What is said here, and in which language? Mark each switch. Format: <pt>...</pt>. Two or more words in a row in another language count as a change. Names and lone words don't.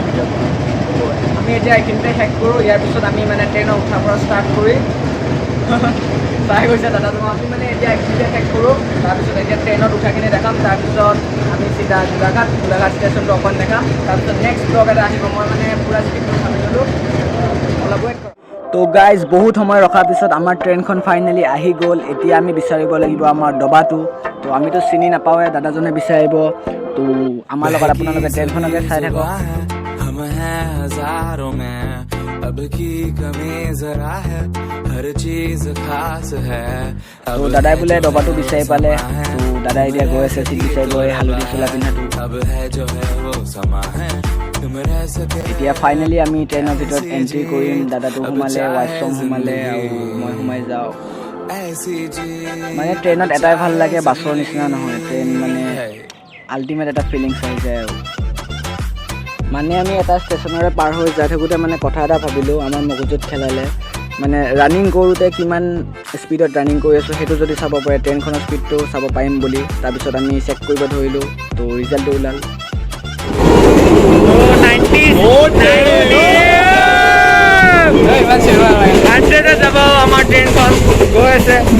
<as>ভিডিঅ'টো আমি এতিয়া এইখিনিতে শেষ কৰোঁ ইয়াৰ পিছত আমি মানে ট্ৰেইনৰ উঠাৰ পৰা ষ্টাৰ্ট কৰি চাই গৈছে দাদা তোমাক আমি মানে এতিয়া এইখিনিতে শেষ কৰোঁ তাৰপিছত এতিয়া ট্ৰেইনত উঠাখিনি দেখাম তাৰপিছত আমি চিধা গোলাঘাট ষ্টেচনটো অকণ দেখাম তাৰপিছত</as> <en>next blog</en> <as>এটা আহিব মই মানে পূৰা স্ক্ৰিপ্টটো ভাবি ল'লোঁ অলপ ৱেইট কৰক তো গাইজ বহুত সময় ৰখাৰ পিছত আমাৰ ট্ৰেইনখন ফাইনেলি আহি গ'ল এতিয়া আমি বিচাৰিব লাগিব আমাৰ ডবাটো তো আমিতো চিনি নাপাওঁৱে দাদাজনে বিচাৰিব তো আমাৰ লগত আপোনালোকে ট্ৰেইনখনকে চাই থাকক</as> <hi>हम हैं हजारों में अब की कमी जरा है हर चीज खास है</hi> <as>তো দাদাই বোলে ডবাটো বিচাৰি পালে তো দাদাই এতিয়া গৈ আছে চিট বিচাৰিব এই হালধি চোলা পিন্ধাটো</as> <hi>अब है जो है वो समा है तुम रह सके</hi> <as>এতিয়া ফাইনেলি আমি ট্ৰেইনৰ ভিতৰত এণ্ট্ৰি কৰিম দাদাটো সোমালে ৱাইফম সোমালে আৰু মই সোমাই যাওঁ</as> <hi>ऐसी चीज</hi> <as>মানে ট্ৰেইনত এটাই ভাল লাগে বাছৰ নিচিনা নহয় ট্ৰেইন মানে আল্টিমেট এটা ফিলিংছ আহি যায় আৰু মানে আমি এটা ষ্টেচনৰে পাৰ হৈ যাই থাকোঁতে মানে কথা এটা ভাবিলোঁ আমাৰ মগজুত খেলালে মানে ৰানিং কৰোঁতে কিমান স্পীডত ৰানিং কৰি আছোঁ সেইটো যদি চাব পাৰে ট্ৰেইনখনৰ স্পীডটো চাব পাৰিম বুলি তাৰপিছত আমি চেক কৰিব ধৰিলোঁ তো ৰিজাল্টটো ওলাল যাব আমাৰ ট্ৰেইনখন গৈ আছে</as>